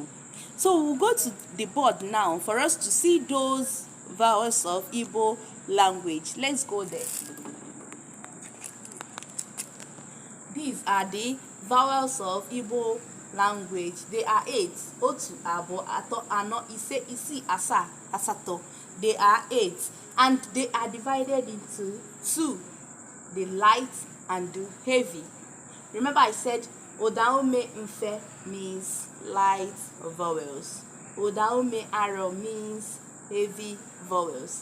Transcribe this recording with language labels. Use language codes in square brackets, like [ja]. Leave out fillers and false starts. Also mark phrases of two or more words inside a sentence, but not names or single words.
[en] So we'll go to the board now for us to see those vowels of Igbo language. Let's go there. These are the vowels of Igbo language. They are 8. [ig] Otu, abo, ato, ano, ise, isi, asa, asato. [en] They are 8. And they are divided into 2. The light and the heavy. Remember, I said [ig] Odaume Mfe [en] means light vowels. [ig] Odaume Aro [en] means heavy vowels.